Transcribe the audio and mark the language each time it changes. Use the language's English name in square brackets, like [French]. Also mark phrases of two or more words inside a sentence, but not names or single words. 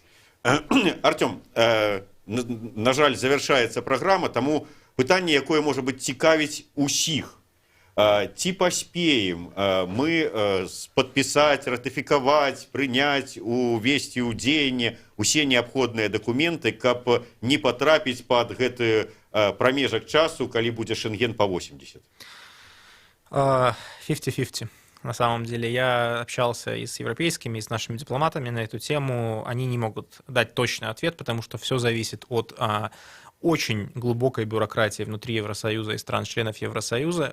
[Belarusian] Артём, на жаль, завяршаецца праграма, таму пытанне, якое можа быць цікавіць усіх. Ці паспеем мы падпісаць, ратыфікаваць, прыняць, увесці ў дзеянне усе неабходныя дакументы, каб не патрапіць пад гэты промежок часу, калі будзе Шенген по 80? [Russian] 50-50. На самом деле, я общался и с европейскими, и с нашими дипломатами на эту тему. Они не могут дать точный ответ, потому что все зависит от очень глубокой бюрократии внутри Евросоюза и стран-членов Евросоюза.